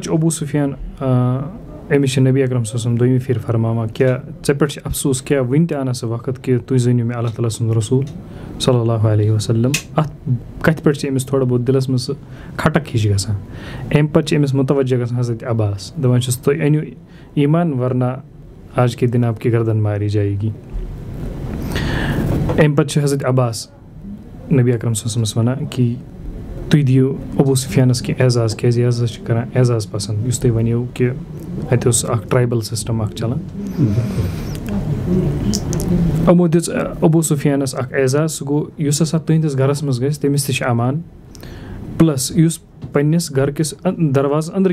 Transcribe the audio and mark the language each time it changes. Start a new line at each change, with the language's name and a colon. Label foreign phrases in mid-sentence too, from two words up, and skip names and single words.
Kashmiri: چھُ ابوٗ سفیان أمِس چھِ نبی اکرم
Arabic: صلی اللہ علیہ وسلم
Kashmiri: دوٚیمہِ پھِرِ فرماوان کیٛاہ ژےٚ پٮ۪ٹھ چھِ افسوٗس کیٛاہ وٕنہِ تہِ آنا سُہ وقت کہِ تُہۍ زٲنِو مےٚ اللہ تعالیٰ سُنٛد رسوٗل
Arabic: صلی اللہ علیہ وسلم
Kashmiri: اَتھ کَتھِ پٮ۪ٹھ چھِ أمِس تھوڑا بہت دِلَس منٛز سُہ کھٹک ہِش گژھان اَمہِ پَتہٕ چھِ أمِس مُتوجہ گژھان حضرت عباس دَپان چھُس تُہۍ أنِو ایٖمان ورنہ
Urdu: آج کے دِن آپ کی گردن ماری جایے گی
Kashmiri: اَمہِ پَتہٕ چھِ حضرت عباس نبی اکرم
Arabic: صلی اللہ علیہ وسلمَس
Kashmiri: وَنان کہِ تُہۍ دِیِو ابوٗ سفیانَس کینٛہہ اعزاز کیٛازِ یہِ ہسا چھِ کَران اعزاز پَسنٛد یُس تُہۍ ؤنِو کہِ اَتہِ اوس اَکھ
English: tribal system
Kashmiri: اَکھ چَلان یِمو دِژ ابوٗ سفیانَس اَکھ اعزاز سُہ گوٚو یُس ہسا تُہنٛدِس گَرَس منٛز گژھِ تٔمِس تہِ چھِ امان پٕلَس یُس پنٛنِس گَرٕکِس دروازَس أنٛدرٕ